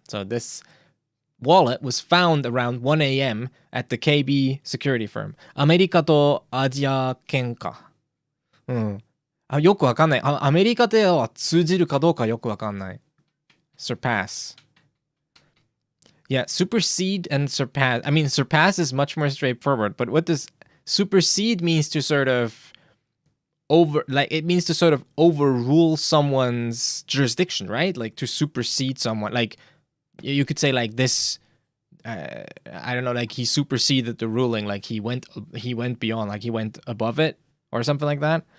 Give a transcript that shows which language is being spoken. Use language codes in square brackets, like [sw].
[en] So this wallet was found around 1 a.m. at the KB security firm. [ja] アメリカとアジア圏か。よくわかんない。アメリカでは通じるかどうかよくわかんない。 [en] Surpass. Yeah, supersede and surpass. I mean, surpass is much more straightforward, but what does supersede means to sort of it means to sort of overrule someone's jurisdiction, right? Like to supersede someone. Like you could say like this, I don't know, like he superseded the ruling, like he went beyond, like he went above it or something like that.